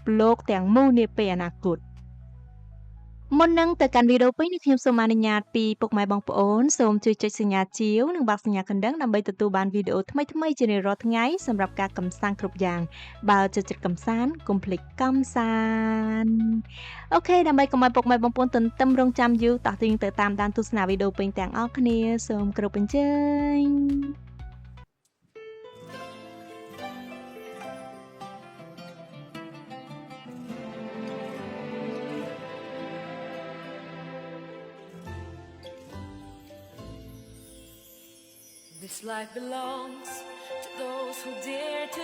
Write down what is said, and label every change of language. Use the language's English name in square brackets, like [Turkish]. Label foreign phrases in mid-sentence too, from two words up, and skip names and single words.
[Khmer] លោកទាំងមូលនាពេលអនាគតមុននឹងទៅកាន់វីដេអូពេញនេះខ្ញុំសូមអនុញ្ញាតពីពុកម៉ែបងប្អូនសូមជួយចុចសញ្ញាជាវនិងបាក់សញ្ញាកណ្ដឹងដើម្បីទទួលបានវីដេអូថ្មីៗជារៀងរាល់ថ្ងៃសម្រាប់ការកម្សាន្តគ្រប់យ៉ាងបើចូលចិត្តកម្សាន្តកុំភ្លេចកម្សាន្តអូខេដើម្បីកុំឲ្យពុកម៉ែបងប្អូនទន្ទឹមរង់ចាំយូរតោះទាញទៅតាមដានទស្សនាវីដេអូពេញទាំងអស់គ្នាសូមគោរពអញ្ជើញ [English] This life belongs to those who dare to